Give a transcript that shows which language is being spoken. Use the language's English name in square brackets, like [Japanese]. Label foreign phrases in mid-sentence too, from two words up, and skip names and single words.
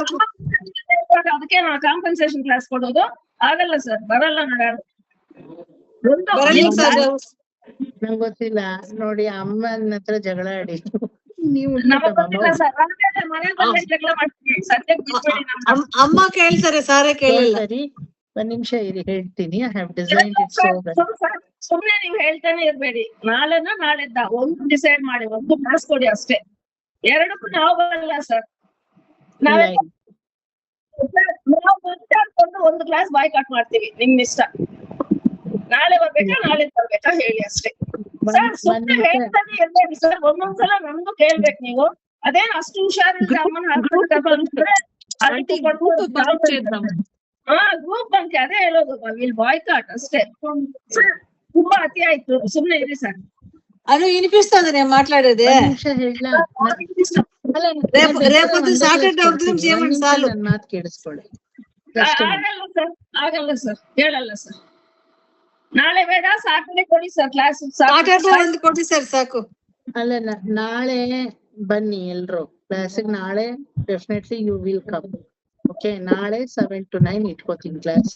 [Kannada] ಅದಕ್ಕೆ ನಾವು ಕಾಂಪನ್ಸೇಷನ್ ಕ್ಲಾಸ್ ಕೊಡೋದು ಆಗಲ್ಲ ಸರ್, ಬರಲ್ಲ ನಾನು. ಬರಂಡಿ ಸರ್. ನಂಗೆ ಗೊತ್ತಿಲ್ಲ ನೋಡಿ, ಅಮ್ಮನ ಹತ್ರ ಜಗಳ ಆಡಿ ನೀವು ನಮಗ್ ಗೊತ್ತಿಲ್ಲ ಸರ್, ಮನೆ ಬಂದ ಜಗಳ ಮಾಡ್ತೀವಿ. ಸದ್ಯಕ್ಕೆ ಬಿಟ್ಬಿಡಿ ನಮ್ನ. ಅಮ್ಮ ಕೇಳ್ತಾರೆ, ಸಾರೇ ಕೇಳಿಲ್ಲ. ಸರಿ, ಒಂದ್ ನಿಮಿಷ ಇರಿ, ಹೇಳ್ತೀನಿ. [English] I have designed it so well. [Kannada] ಸುಮ್ನೆ ನೀವ್ ಹೇಳ್ತಾನೆ ಇರ್ಬೇಡಿ. ನಾಳೆನ ನಾಳೆದ್ದ ಒಂದು ಡಿಸೈಡ್ ಮಾಡಿ, ಒಂದು ಕ್ಲಾಸ್ ಕೊಡಿ ಅಷ್ಟೇ. ಎರಡಕ್ಕೂ ನಾವು ಬರಲ್ಲ ಸರ್. ನಾವೇ ನಾವು ಮಾತಾಡ್ಕೊಂಡು ಒಂದು ಕ್ಲಾಸ್ ಬಾಯ್ ಕಟ್ ಮಾಡ್ತೀವಿ, ನಿಮ್ ಇಷ್ಟ. ನಾಳೆ ಬರ್ಬೇಕಾ ನಾಳೆ ಬರ್ಬೇಕಾ ಹೇಳಿ ಅಷ್ಟೇ ಸರ್. ಸುಮ್ನೆ ಹೇಳ್ತಾನೆ ಇರ್ಬೇಡಿ ಸರ್. ಒಂದೊಂದ್ಸಲ ನಮ್ದು ಕೇಳ್ಬೇಕು ನೀವು. ಅದೇನ್ ಅಷ್ಟು ಹುಷಾರಿಲ್ಲ ಅಮ್ಮನ ಗ್ರೂಪ್ ಬಂಕೆ, ಅದೇ ಹೇಳೋದು. [English] will boycott [Kannada] ಅಷ್ಟೇ. ತುಂಬಾ ಅತಿ ಆಯ್ತು, ಸುಮ್ನೆ ಇರಿ ಸರ್. [Telugu] అను వినిపిస్తుంది నేను మాట్లాడేది. [Kannada] ಒಂದ್ ನಿಮಿಷ ಹೇಳ. [Telugu] రేపు సాటర్డే అవుతుంది చేయమండి చాలు. [Kannada] ನನ್ ಮಾತು ಕೇಳಿಸ್ಕೊಳ್ಳಿ. ಆಗಲ್ಲ ಸರ್, ಆಗಲ್ಲ ಸರ್, ಹೇಳಲ್ಲ ಸರ್. ನಾಳೆ ಬೇಡ, ಸಾಟರ್ಡೆ ಕೊಡಿ ಸರ್ ಕ್ಲಾಸ್. సాటర్డే ಒಂದು ಕೊಡಿ ಸರ್ ಸಾಕು. ಅಲ್ಲ, ನಾಳೆ ಬನ್ನಿ ಎಲ್ರು ಕ್ಲಾಸಿಗೆ. ನಾಳೆ [English] definitely you will come. [Kannada] ಓಕೆ, ನಾಳೆ 7 to 9 ಇಟ್ಕೋತೀನಿ ಕ್ಲಾಸ್.